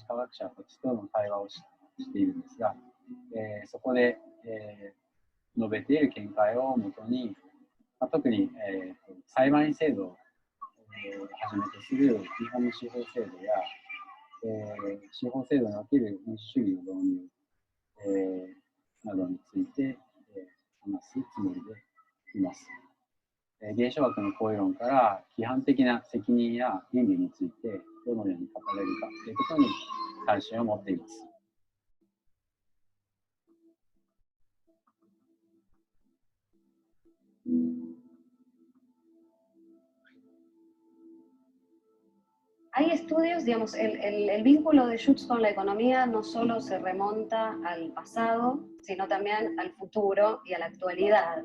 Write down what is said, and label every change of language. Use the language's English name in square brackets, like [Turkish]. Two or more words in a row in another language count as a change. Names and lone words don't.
[Japanese] 治科学者たちとの対話をしているんですが、そこで、述べている見解をもとに、特に、裁判員制度を、はじめとする日本の司法制度や、司法制度における民主主義の導入、などについて、話すつもりでいます。現象学の行為論から規範的な責任や倫理についてどのように語れるかということに関心を持っています。 [Spanish] Hay estudios, digamos, el vínculo de Schutz con la economía no solo se remonta al pasado, sino también al futuro y a la actualidad.